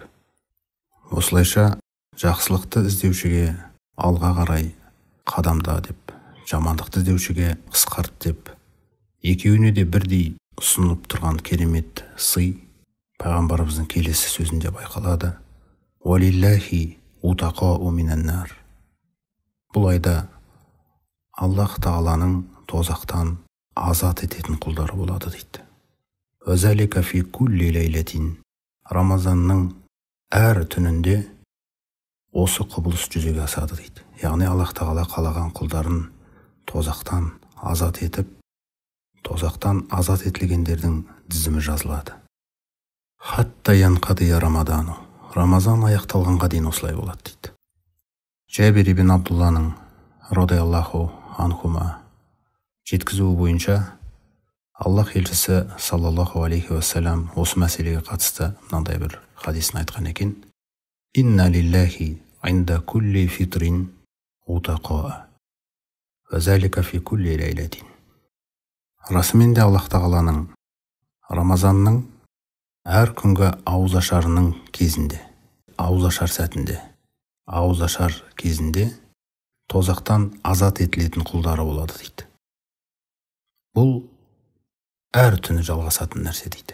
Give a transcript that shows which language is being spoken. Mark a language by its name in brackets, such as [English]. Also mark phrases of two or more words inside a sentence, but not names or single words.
[Kazakh] Осылайша жақсылықты іздеушіге алға қарай қадамда деп, жамандықты іздеушіге қысқарт деп, екеуіне де бірдей ұсынылып тұрған керемет сый пайғамбарымыздың келесі сөзінде байқалады. [Arabic] ولله عتقاء من النار. [Kazakh] Бұл айда Аллах тағаланың тозақтан азат ететін құлдары болады дейді. [Arabic] وذلك في كل ليلة. [Kazakh] Рамазанның әр түнінде осы құбылыс жүзеге асады дейді. Яғни Аллах тағала қалаған құлдарын тозақтан азат етіп, тозақтан азат етілгендердің тізімі жазылады. [Arabic] حتى ينقضي رمضان. [Kazakh] Рамазан аяқталғанға дейін осылай болады дейді. Жәбир ибн Абдулланың [Arabic] رضي الله عنهما [Kazakh] жеткізуі бойынша Аллах елшісі [Arabic] صلى الله عليه وسلم [Kazakh] осы мәселеге қатысты мынандай бір хадисін айтқан екен. [Arabic] إن لله عند كل فطر عتقاء وذلك في كل ليلة. [Kazakh] Расымен де Аллах тағаланың Рамазанның әр күнгі ауызашарының кезінде, ауызашар сәтінде, ауызашар кезінде тозақтан азат етілетін құлдары болады дейді. Бұл әр түні жалғасатын нәрсе дейді.